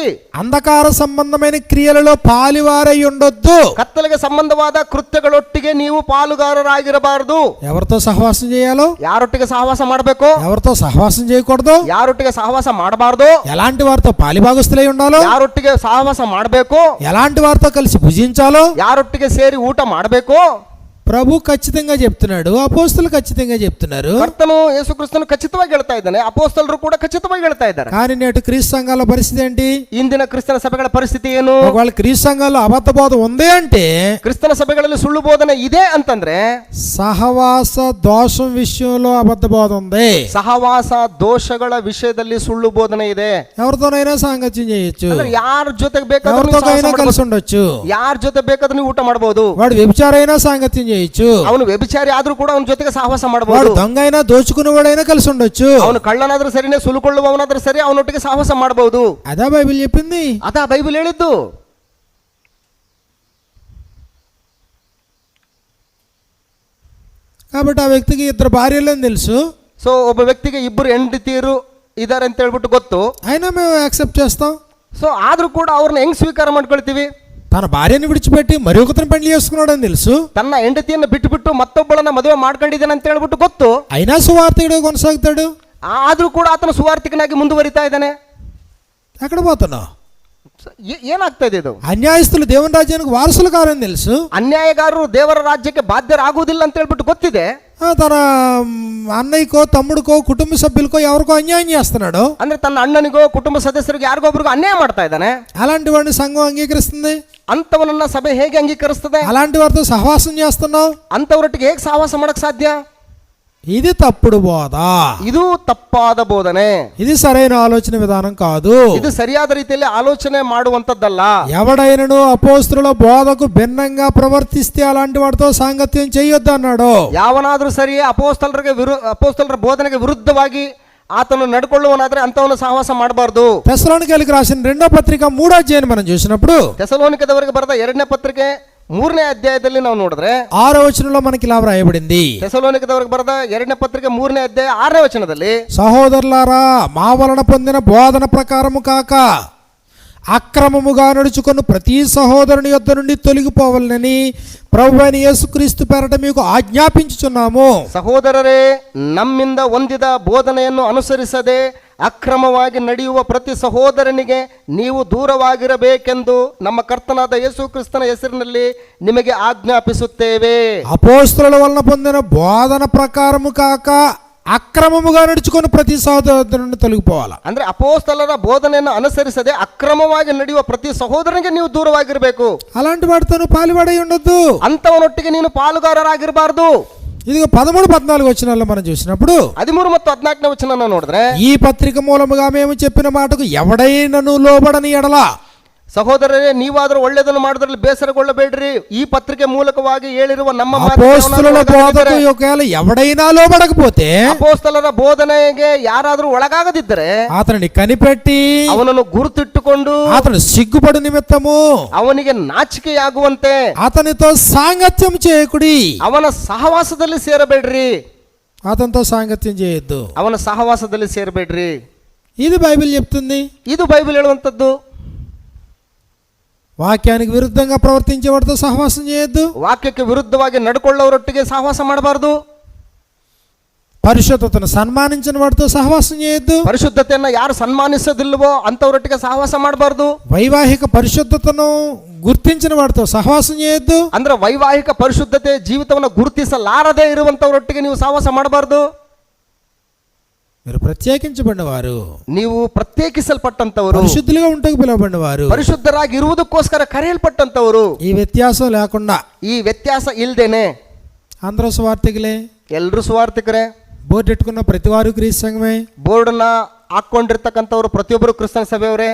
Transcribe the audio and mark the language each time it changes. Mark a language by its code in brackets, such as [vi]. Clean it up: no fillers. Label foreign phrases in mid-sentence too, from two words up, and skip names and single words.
[te] అంధకార సంబంధమైన క్రియలలో పాలివారై ఉండొద్దు. [kn] ಕತ್ತಲೆಗೆ ಸಂಬಂಧ ಅನೈತಿಕವಾದ ಕೃತ್ಯಗಳೊಟ್ಟಿಗೆ ನೀವು ಪಾಲುಗಾರರಾಗಿರಬಾರದು. [te] ఎవరితో సహవాసం చేయాలో, [kn] ಯಾರೊಟ್ಟಿಗೆ ಸಹವಾಸ ಮಾಡಬೇಕು, [te] ఎవరితో సహవాసం చేయకూడదు, [kn] ಯಾರೊಟ್ಟಿಗೆ ಸಹವಾಸ ಮಾಡಬಾರದು, [te] ఎలాంటి వారితో పాలిభాగస్తులై ఉండాలో, [kn] ಯಾರೊಟ್ಟಿಗೆ ಸಹವಾಸ ಮಾಡಬೇಕು, [te] ఎలాంటి వారితో కలిసి భుజించాలో [kn] ಯಾರೊಟ್ಟಿಗೆ ಸೇರಿ ಊಟ ಮಾಡಬೇಕು. [te] ప్రభు ఖచ్చితంగా చెప్తున్నాడు, అపోస్తులు ఖచ్చితంగా చెప్తున్నారు. [kn] ಕರ್ತನು ಯೇಸುಕ್ರಿಸ್ತನು ಖಚಿತವಾಗಿ ಹೇಳ್ತಾ ಇದ್ದಾನೆ, ಅಪೊಸ್ತಲರು ಕೂಡ ಖಚಿತವಾಗಿ ಹೇಳ್ತಾ ಇದ್ದಾರೆ. [te] కానీ నేటి క్రీస్తు సంఘాల పరిస్థితి ఏంటి? [kn] ಇಂದಿನ ಕ್ರಿಸ್ತನ ಸಭೆಗಳ ಪರಿಸ್ಥಿತಿ ಏನು? [te] ఒకవేళ క్రీస్తు సంఘాల్లో అబద్ధ బోధ ఉంది అంటే, [kn] ಕ್ರಿಸ್ತನ ಸಭೆಗಳಲ್ಲಿ ಸುಳ್ಳು ಬೋಧನೆ ಇದೆ ಅಂತಂದ್ರೆ [te] సహవాస దోషం విషయంలో అబద్ధ బోధ ఉంది. [kn] ಸಹವಾಸ ದೋಷಗಳ ವಿಷಯದಲ್ಲಿ ಸುಳ್ಳು ಬೋಧನೆ ಇದೆ. [te] ఎవరితోనైనా సాంగత్యం చేయొచ్చు, [kn] ಅಂದ್ರೆ ಯಾರ జೊತೆಗೆ ಬೇಕಾದ್ರೂ [te] ఎవరితోనైనా కలిసి ఉండొచ్చు, [kn] ಯಾರ ಜೊತೆ ಬೇಕಾದ್ರೂ ನೀವು ಊಟ ಮಾಡಬಹುದು. [te] వాడు వ్యభిచారైనా సాంగత్యం చేయొచ్చు, [kn] ಅವನು ವ್ಯಭಿಚಾರಿ ಆದ್ರೂ ಕೂಡ ಅವನ ಜೊತೆಗೆ ಸಹವಾಸ [te] వాడు [kn] ಮಾಡಬಹುದು. [te] దొంగ అయినా దోచుకునేవాడైనా కలిసి ఉండొచ్చు. [kn] ಅವನು ಕಳ್ಳನಾದ್ರೂ ಸರಿನೇ, ಸುಲುಕೊಳ್ಳುವವನಾದ್ರೂ ಸರಿ, ಅವನೊಟ್ಟಿಗೆ ಸಹವಾಸ ಮಾಡಬಹುದು. [te] అదా బైబిల్ చెప్పింది. [kn] ಅದಾ ಬೈಬಲ್ ಹೇಳಿದ್ದು. [te] కాబట్టి ఆ వ్యక్తికి ఇద్దరు భార్యలని తెలుసు, [kn] ಸೊ ಒಬ್ಬ ವ್ಯಕ್ತಿಗೆ ಇಬ್ಬರು ಹೆಂಡತಿಯರು ಇದಾರೆ ಅಂತ ಹೇಳ್ಬಿಟ್ಟು ಗೊತ್ತು. [te] అయినా మేము యాక్సెప్ట్ చేస్తాం. [kn] ಸೊ ಆದ್ರೂ ಕೂಡ ಅವ್ರನ್ನ ಹೆಂಗ್ ಸ್ವೀಕಾರ ಮಾಡ್ಕೊಳ್ತೀವಿ? [te] తన భార్యని విడిచిపెట్టి మరి ఒకరిని పెళ్లి చేసుకున్నాడని తెలుసు, [kn] ತನ್ನ ಹೆಂಡತಿಯನ್ನು ಬಿಟ್ಟು ಮತ್ತೊಬ್ಬಳನ್ನ ಮದುವೆ ಮಾಡ್ಕೊಂಡಿದ್ದಾನೆ ಅಂತ ಹೇಳ್ಬಿಟ್ಟು ಗೊತ್ತು. [te] అయినా సువార్తికుడు కొనసాగుతాడు. [kn] ಆದ್ರೂ ಕೂಡ ಆತನ ಸುವಾರ್ತಿಕನಾಗಿ ಮುಂದುವರಿತಾ ಇದ್ದಾನೆ. [te] ఎక్కడ పోతున్నావు? [kn] ಏನಾಗ್ತಾ ಇದೆ ಇದು? [te] అన్యాయస్తులు దేవుని రాజ్యానికి వారసులు కారని తెలుసు, [kn] ಅನ್ಯಾಯಗಾರರು ದೇವರ ರಾಜ್ಯಕ್ಕೆ ಬಾಧ್ಯರಾಗುವುದಿಲ್ಲ ಅಂತ ಹೇಳ್ಬಿಟ್ಟು ಗೊತ್ತಿದೆ. [te] తన అన్నయ్యకో తమ్ముడికో కుటుంబ సభ్యులకో ఎవరికో అన్యాయం చేస్తున్నాడు. [kn] ಅಂದ್ರೆ ತನ್ನ ಅಣ್ಣನಿಗೋ ಕುಟುಂಬ ಸದಸ್ಯರಿಗೆ ಯಾರಿಗೊಬ್ರಿಗೂ ಅನ್ಯಾಯ ಮಾಡ್ತಾ ಇದ್ದಾನೆ. [te] అలాంటి వాడిని సంఘం అంగీకరిస్తుంది. [kn] ಅಂತವನನ್ನ ಸಭೆ ಹೇಗೆ ಅಂಗೀಕರಿಸ್ತದೆ? [te] అలాంటి వారితో సహవాసం చేస్తున్నావు, [kn] ಅಂತವರೊಟ್ಟಿಗೆ ಹೇಗೆ ಸಹವಾಸ ಮಾಡಕ್ ಸಾಧ್ಯ? [te] ఇది తప్పుడు బోధ, [kn] ಇದು ತಪ್ಪಾದ ಬೋಧನೆ, [te] ఇది సరైన ఆలోచన విధానం కాదు. [kn] ಇದು ಸರಿಯಾದ ರೀತಿಯಲ್ಲಿ ಆಲೋಚನೆ ಮಾಡುವಂತದ್ದಲ್ಲ. [te] ఎవడైనను అపోస్తుల బోధకు భిన్నంగా ప్రవర్తిస్తే అలాంటి వాడితో సాంగత్యం చేయొద్దు అన్నాడు. [kn] ಯಾವನಾದ್ರೂ ಸರಿ ಅಪೋಸ್ತಲರ ಬೋಧನೆಗೆ ವಿರುದ್ಧವಾಗಿ ಆತನು ನಡ್ಕೊಳ್ಳುವನಾದ್ರೆ ಅಂತವನು ಸಹವಾಸ ಮಾಡಬಾರ್ದು. [te] తెస్సలోనికైలకు రాసిన 2వ పత్రిక 3వ అధ్యాయాన్ని మనం చూసినప్పుడు, [kn] ಥೆಸಲೋನಿಕದವರಿಗೆ ಬರೆದ 2ನೇ ಪತ್ರಿಕೆ 3ನೇ ಅಧ್ಯಾಯದಲ್ಲಿ ನಾವು ನೋಡಿದ್ರೆ [te] 6వ వచనంలో మనకి ఇలా వ్రాయబడింది. [kn] ಥೆಸಲೋನಿಕದವರಿಗೆ ಬರೆದ 2ನೇ ಪತ್ರಿಕೆ 3ನೇ ಅಧ್ಯಾಯ 6ನೇ ವಚನದಲ್ಲಿ, [te] సహోదరులారా, మా వలన పొందిన బోధన ప్రకారము కాక అక్రమముగా నడుచుకున్న ప్రతి సహోదరుని యొద్ద నుండి తొలగిపోవాలని ప్రభువైన యేసుక్రీస్తు పేరట మీకు ಆಜ್ಞಾಪಿಂಚುచున్నాము. [kn] ಸಹೋದರರೇ, ನಮ್ಮಿಂದ ಹೊಂದಿದ ಬೋಧನೆಯನ್ನು ಅನುಸರಿಸದೆ ಅಕ್ರಮವಾಗಿ ನಡೆಯುವ ಪ್ರತಿ ಸಹೋದರನಿಗೆ ನೀವು ದೂರವಾಗಿರಬೇಕೆಂದು ನಮ್ಮ ಕರ್ತನಾದ ಯೇಸು ಕ್ರಿಸ್ತನ ಹೆಸರಿನಲ್ಲಿ ನಿಮಗೆ ಆಜ್ಞಾಪಿಸುತ್ತೇವೆ. [te] అపోస్తలుల వలన పొందిన బోధన ప్రకారము కాక అక్రమముగా నడుచుకున్న ప్రతి సహోదరుని నుండి తొలగిపోవాలి. [kn] ಅಂದ್ರೆ ಅಪೋಸ್ತಲರ ಬೋಧನೆಯನ್ನು ಅನುಸರಿಸದೆ ಅಕ್ರಮವಾಗಿ ನಡೆಯುವ ಪ್ರತಿ ಸಹೋದರನಿಗೆ ನೀವು ದೂರವಾಗಿರಬೇಕು. [te] అలాంటి వాడితో పాలుపడై ఉండొద్దు, [kn] ಅಂತವನೊಟ್ಟಿಗೆ ನೀನು ಪಾಲುಗಾರರಾಗಿರಬಾರದು. [te] ఇదిగో 13-14 వచనాల్లో మనం చూసినప్పుడు [kn] 13 ಮತ್ತು 14ನೇ ವಚನ ನೋಡಿದ್ರೆ, [te] ఈ పత్రిక మూలముగా మేము చెప్పిన మాటకు ఎవడైనను లోబడని ఎడల, [kn] ಸಹೋದರರೇ, ನೀವಾದರೂ ಒಳ್ಳೆಯದನ್ನು ಮಾಡೋದ್ರಲ್ಲಿ ಬೇಸರಗೊಳ್ಳಬೇಡ್ರಿ. ಈ ಪತ್ರಿಕೆ ಮೂಲಕವಾಗಿ ಹೇಳಿರುವ ನಮ್ಮ [te] అపోస్తలుల బోధకు ఒకవేళ ఎవడైనా లోబడకపోతే, [kn] ಅಪೋಸ್ತಲರ ಬೋಧನೆಗೆ ಯಾರಾದರೂ ಒಳಗಾಗದಿದ್ದರೆ [te] అతనిని కనిపెట్టి [kn] ಅವನನ್ನು ಗುರುತಿಟ್ಟುಕೊಂಡು [te] అతను సిగ్గుపడు నిమిత్తము [kn] ಅವನಿಗೆ ನಾಚಿಕೆಯಾಗುವಂತೆ [te] అతనితో సాంగత్యం చేయకుడి. [kn] ಅವನ ಸಹವಾಸದಲ್ಲಿ ಸೇರಬೇಡ್ರಿ. [te] అతనితో సాంగత్యం చేయొద్దు. [kn] ಅವನ ಸಹವಾಸದಲ್ಲಿ ಸೇರಬೇಡ್ರಿ. [te] ఇది బైబిల్ చెప్తుంది. [kn] ಇದು ಬೈಬಲ್ ಹೇಳುವಂತದ್ದು. [te] వాక్యానికి విరుద్ధంగా ప్రవర్తించే వాడితో సహవాసం చేయొద్దు. [kn] ವಾಕ್ಯಕ್ಕೆ ವಿರುದ್ಧವಾಗಿ ನಡ್ಕೊಳ್ಳೋರೊಟ್ಟಿಗೆ ಸಹವಾಸ ಮಾಡಬಾರದು. [te] పరిశుద్ధతను సన్మానించిన వాడితో సహవాసం చేయొద్దు. [kn] ಪರಿಶುದ್ಧತೆಯನ್ನ ಯಾರು ಸನ್ಮಾನಿಸೋದಿಲ್ವೋ ಅಂತವರೊಟ್ಟಿಗೆ ಸಹವಾಸ ಮಾಡಬಾರದು. [te] వైవాహిక పరిశుద్ధతను గుర్తించిన వాడితో సహవాసం చేయొద్దు. [kn] ಅಂದ್ರೆ ವೈವಾಹಿಕ ಪರಿಶುದ್ಧತೆ ಜೀವಿತವನ್ನು ಗುರುತಿಸಲಾರದೆ ಇರುವಂತವರೊಟ್ಟಿಗೆ ನೀವು ಸಹವಾಸ ಮಾಡಬಾರದು. [te] మీరు ప్రత్యేకించబడిన వారు, [kn] ನೀವು ಪ್ರತ್ಯೇಕಿಸಲ್ಪಟ್ಟಂತವರು, [te] పరిశుద్ధులుగా ఉంటకు పిలువబడిన వారు, [kn] ಪರಿಶುದ್ಧರಾಗಿ ಇರುವುದಕ್ಕೋಸ್ಕರ ಕರೆಯಲ್ಪಟ್ಟಂತವರು. [te] ఈ వ్యత్యాసం లేకుండా [kn] ಈ ವ್ಯತ್ಯಾಸ ಇಲ್ದೇನೆ [te] అందరూ స్వార్థికులే, [kn] ಎಲ್ರು ಸುವಾರ್ಥಿಕರೇ, [te] బోర్డు ఎట్టుకున్న ప్రతి వారు క్రీస్తు సంఘమే, [kn] ಬೋರ್ಡ್ನ ಹಾಕೊಂಡಿರ್ತಕ್ಕಂಥವ್ರು ಪ್ರತಿಯೊಬ್ಬರು ಕ್ರಿಸ್ತನ ಸಭೆಯವರೇ.